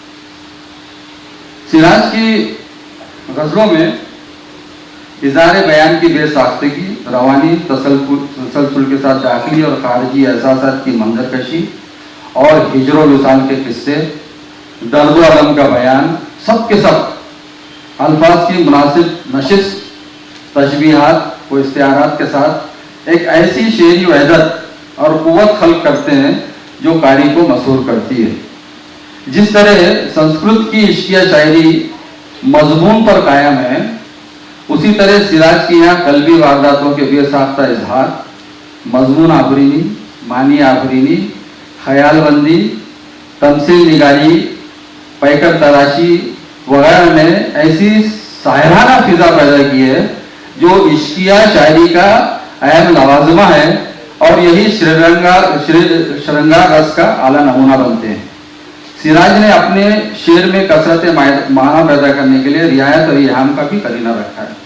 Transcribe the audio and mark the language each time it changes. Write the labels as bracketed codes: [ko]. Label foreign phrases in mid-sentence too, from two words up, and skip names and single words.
[ur] سراج کی غزلوں میں اظہار بیان کی بے ساختگی، روانی تسلسل کے ساتھ داخلی اور خارجی احساسات کی منظر کشی اور ہجر و وصال کے قصے، درد و الم کا بیان، سب کے سب الفاظ کی مناسب نشست، تشبیہات و استعارات کے ساتھ ایک ایسی شعری وحدت اور قوت خلق کرتے ہیں جو قاری کو مسحور کرتی ہے۔ جس طرح سنسکرت کی عشقیہ شاعری مضمون پر قائم ہے، اسی طرح سراج کی یہاں قلبی وارداتوں کے بے ساختہ اظہار، مضمون آفرینی، معنی آفرینی، خیال بندی، تمثیل نگاری، پیکر تراشی وغیرہ نے ایسی ساحرانہ فضا پیدا کی ہے جو عشقیہ شاعری کا اہم لوازمہ ہے، اور یہی شرنگار رس کا اعلیٰ نمونہ بنتے ہیں۔ سراج نے اپنے شعر میں کثرت معنی پیدا کرنے کے لیے رعایت اور ایہام کا بھی قرینہ رکھا ہے۔